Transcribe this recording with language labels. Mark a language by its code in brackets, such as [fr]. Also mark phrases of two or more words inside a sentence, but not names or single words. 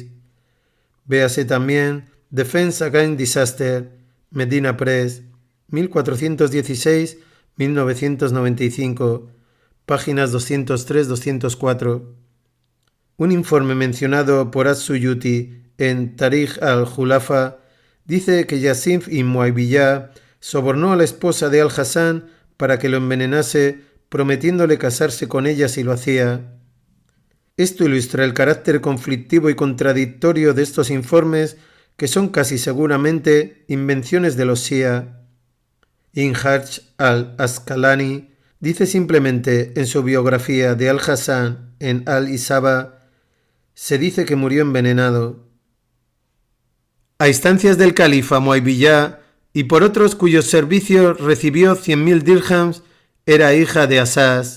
[es] Véase también Defense Against Disaster, Medina Press, 1416-1995, páginas 203-204. Un informe mencionado por As-Suyuti en Tarikh al-Khulafa dice que Yazid ibn Muawiyah sobornó a la esposa de Al-Hasan para que lo envenenase, prometiéndole casarse con ella si lo hacía. Esto ilustra el carácter conflictivo y contradictorio de estos informes, que son casi seguramente invenciones de los Shia. Ibn Hajj al-Asqalani dice simplemente en su biografía de Al-Hasan en Al-Isaba, se dice que murió envenenado. A instancias del califa Muawiyah y por otros cuyos servicios recibió 100.000 dirhams, era hija de Asas.